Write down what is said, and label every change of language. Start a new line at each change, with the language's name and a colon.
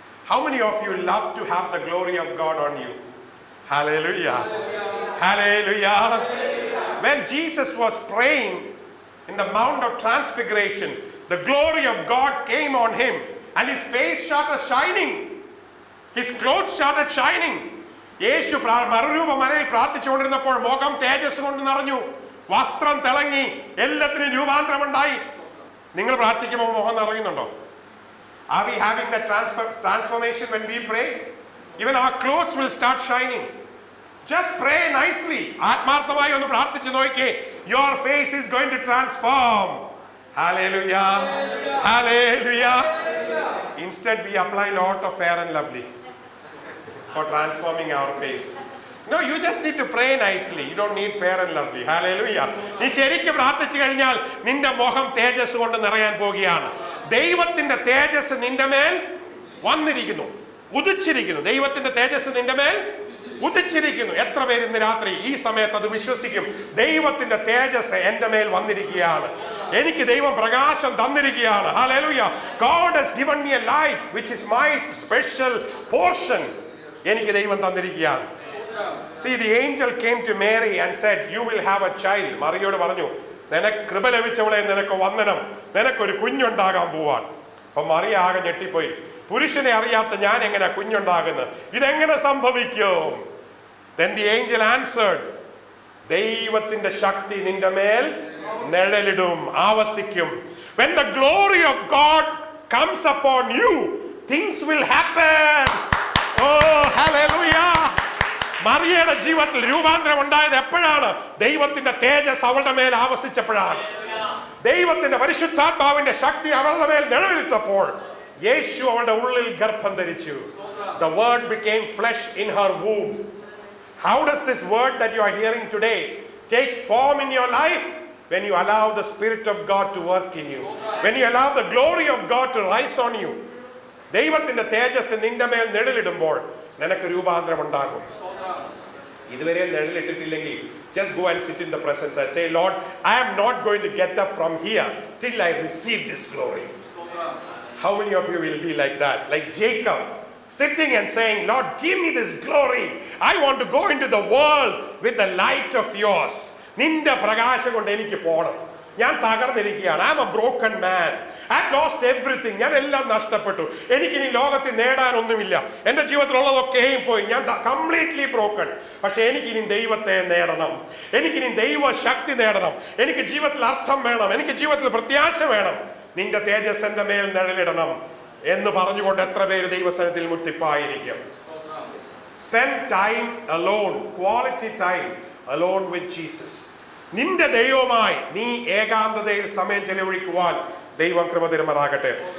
English: How many of you love to have the glory of God on you? Hallelujah. Hallelujah. When Jesus was praying in the Mount of Transfiguration, the glory of God came on him and his face started shining. His clothes started shining.
Malayalam: യേശു മറുരൂപ മലയിൽ പ്രാർത്ഥിച്ചുകൊണ്ടിരുന്നപ്പോൾ മുഖം തേജസ് കൊണ്ട് നിറഞ്ഞു, വസ്ത്രം തിളങ്ങി, എല്ലാത്തിനും രൂപാന്തരമുണ്ടായി. നിങ്ങൾ പ്രാർത്ഥിക്കുമ്പോൾ മുഖം നിറയുന്നുണ്ടോ?
English: Are we having that transformation when we pray? Even our clothes will start shining. Just pray nicely.
Malayalam: ആത്മാർത്ഥമായി ഒന്ന് പ്രാർത്ഥിച്ചു നോക്കിയേ.
English: Your face is going to transform. Hallelujah. Hallelujah. Instead we apply lot of Fair and Lovely for transforming our face. No, you just need to pray nicely. You don't need Fair and Lovely. Hallelujah.
Malayalam: നീ ശരിക്കും പ്രാർത്ഥിച്ചു കഴിഞ്ഞാൽ നിന്റെ മുഖം തേജസ് കൊണ്ട് നിറയാൻ പോകുകയാണ്. ദൈവത്തിന്റെ തേജസ് നിന്റെ മേൽ വന്നിരിക്കുന്നു, ഉദിച്ചിരിക്കുന്നു. ദൈവത്തിന്റെ തേജസ് നിന്റെ മേൽ ഉദിച്ചിരിക്കുന്നു. എത്ര പേര് ഇന്ന് രാത്രി ഈ സമയത്ത് അത് വിശ്വസിക്കും? ദൈവത്തിന്റെ തേജസ് എന്റെ മേൽ വന്നിരിക്കുകയാണ്, എനിക്ക് ദൈവം പ്രകാശം തന്നിരിക്കുകയാണ്.
English: Hallelujah. God has given me a light which is my special portion.
Malayalam: എനിക്ക് ദൈവം തന്നിരിക്കുകയാണ്.
English: See, the angel came to Mary and said, you will have a child.
Malayalam: മറിയോട് പറഞ്ഞു, നിനക്ക് കൃപ ലഭിച്ചവളെ, നിനക്ക് വന്ദനം, നിനക്കൊരു കുഞ്ഞുണ്ടാകാൻ പോവാൻ. അപ്പൊ മറിയ ആകെ ഞെട്ടിപ്പോയി. പുരുഷനെ അറിയാത്ത ഞാൻ എങ്ങനെ കുഞ്ഞുണ്ടാകുന്നത്? ഇതെങ്ങനെ സംഭവിക്കും?
English: Then the angel answered,
Malayalam: ദൈവത്തിന്റെ ശക്തി നിന്റെ മേൽ നിഴലിടും, ആവസിക്കും.
English: When the glory of God comes upon you, things will happen. Oh, hallelujah.
Malayalam: മറിയയുടെ ജീവിതത്തിൽ രൂപാന്തരം ഉണ്ടായത് എപ്പോഴാണ്? ദൈവത്തിന്റെ തേജസ് അവളുടെ മേൽ ആവസിച്ചപ്പോഴാണ്. ദൈവത്തിന്റെ പരിശുദ്ധാത്മാവിന്റെ ശക്തി അവളുടെ മേൽ നിഴലിട്ടപ്പോൾ യേശു അവളുടെ ഉള്ളിൽ ഗർഭം ധരിച്ചു.
English: The word became flesh in her womb. How does this word that you are hearing today take form in your life? When you allow the Spirit of God to work in you, when you allow the glory of God to rise on you.
Malayalam: ദൈവത്തിന്റെ തേജസ് നിന്റെ മേൽ നിഴലിടുമ്പോൾ നിനക്ക് രൂപാന്തരം ഉണ്ടാകും. ഇതുവരെ നിഴലിട്ടിട്ടില്ലെങ്കിൽ
English: just go and sit in the presence and say, Lord, I am not going to get up from here till I receive this glory. How many of you will be like that? Like Jacob, sitting and saying, Lord, give me this glory. I want to go into the world with the light of yours.
Malayalam: നിന്റെ പ്രകാശം കൊണ്ട് എനിക്ക് പോകണം. ഞാൻ തകർന്നിരിക്കുകയാണ്.
English: I am a broken man. I have lost everything.
Malayalam: ഞാൻ എല്ലാം നഷ്ടപ്പെട്ടു. എനിക്കിനി ലോകത്തിൽ നേടാനൊന്നുമില്ല. എൻ്റെ ജീവിതത്തിലുള്ളതൊക്കെയും പോയി.
English: ഞാൻ completely broken.
Malayalam: പക്ഷെ എനിക്കിനി ദൈവത്തെ നേടണം, എനിക്കിനി ദൈവ ശക്തി നേടണം, എനിക്ക് ജീവിതത്തിൽ അർത്ഥം വേണം, എനിക്ക് ജീവിതത്തിൽ പ്രത്യാശ വേണം. നിന്റെ തേജസ് എൻ്റെ മേൽ നിഴലിടണം എന്ന് പറഞ്ഞുകൊണ്ട് എത്ര പേര് ദൈവസനത്തിൽ മുട്ടിപ്പായിരിക്കും?
English: Spend time alone, quality time alone with Jesus.
Malayalam: നിന്റെ ദൈവവുമായി നീ ഏകാന്തതയിൽ സമയം ചെലവഴിക്കുവാൻ ദൈവം കൃപ തരുമാറാകട്ടെ.